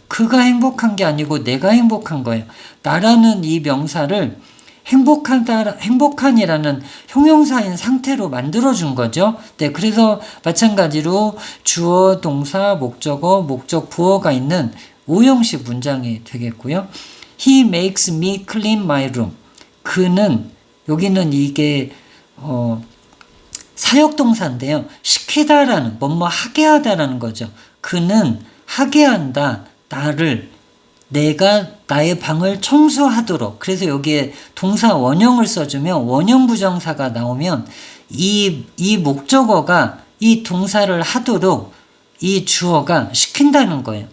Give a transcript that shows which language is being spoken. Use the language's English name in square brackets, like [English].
[Korean] 그가 행복한 게 아니고 내가 행복한 거예요. 나라는 이 명사를 행복한이라는 형용사인 상태로 만들어준 거죠. 네, 그래서 마찬가지로 주어, 동사, 목적어, 목적 보어가 있는 5형식 문장이 되겠고요. [English] He makes me clean my room. [Korean] 그는, 여기는 이게 사역동사인데요. 시키다라는, 뭐뭐 하게 하다라는 거죠. 그는 하게 한다 나를, 내가 나의 방을 청소하도록. 그래서 여기에 동사 원형을 써주면 원형 부정사가 나오면 이 목적어가 이 동사를 하도록 이 주어가 시킨다는 거예요.